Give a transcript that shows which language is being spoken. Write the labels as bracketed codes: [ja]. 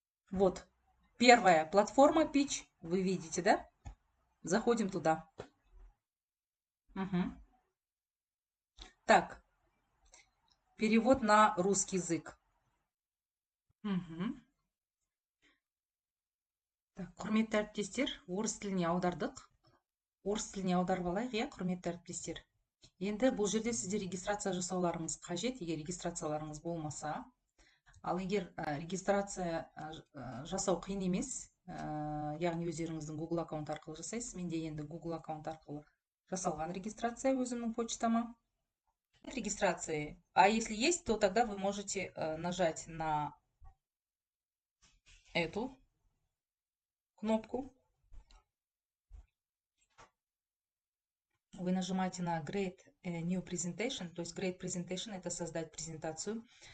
[ru] Вот, первая платформа Pitch, вы видите, да? Заходим туда. Угу. Так, перевод на русский язык. Угу. [kk] Так, құрметті әріптестер, орыс тіліне аудардық. Орыс тіліне аударып алайық, иә, құрметті әріптестер. Енді бұл жерде сіздер регистрация жасауларыңыз қажет, егер регистрацияларыңыз болмаса. Ал егер регистрация жасау қиын емес, яғни өздеріңіздің Google аккаунт арқылы жасайсыз. Менде енді Google аккаунт арқылы жасалған регистрация өзімнің почтама. [ru] Регистрации. А если есть, то тогда вы можете нажать на эту кнопку. Вы нажимаете на Create New Presentation, то есть Create Presentation это создать презентацию.